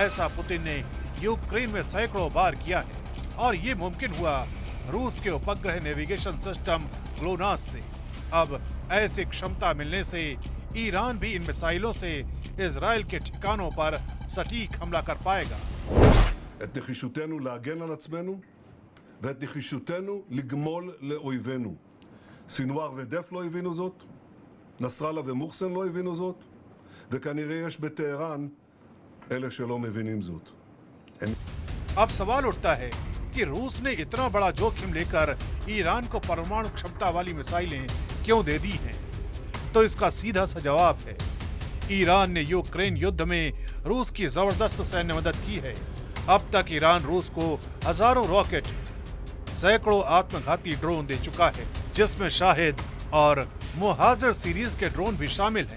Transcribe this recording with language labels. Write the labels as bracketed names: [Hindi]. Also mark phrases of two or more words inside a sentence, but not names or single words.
[Hindi] ऐसा पुतिन ने यूक्रेन में सैकड़ों बार किया है और ये मुमकिन हुआ रूस के उपग्रह नेविगेशन सिस्टम ग्लोनास से। अब ऐसी क्षमता मिलने से ईरान भी इन मिसाइलों से इजराइल के ठिकानों पर सटीक हमला कर पाएगा। [Hebrew] את נחישותנו להגן על עצמנו ואת נחישותנו לגמול לאויבינו. סינואר ודף לא הבינו זאת, נסראללה ומוחסן לא הבינו זאת, וכנראה יש בטהרן אלה שלא מבינים זאת. [Hindi] अब सवाल उठता है कि रूस ने इतना बड़ा जोखिम लेकर ईरान को परमाणु क्षमता वाली मिसाइलें क्यों दे दी हैं? तो इसका सीधा सा जवाब है, ईरान ने यूक्रेन युद्ध में रूस की जबरदस्त सैन्य मदद की है। अब तक ईरान रूस को हजारों रॉकेट, सैकड़ों आत्मघाती ड्रोन दे चुका है, जिसमें शाहिद और मुहाजिर सीरीज के ड्रोन भी शामिल हैं।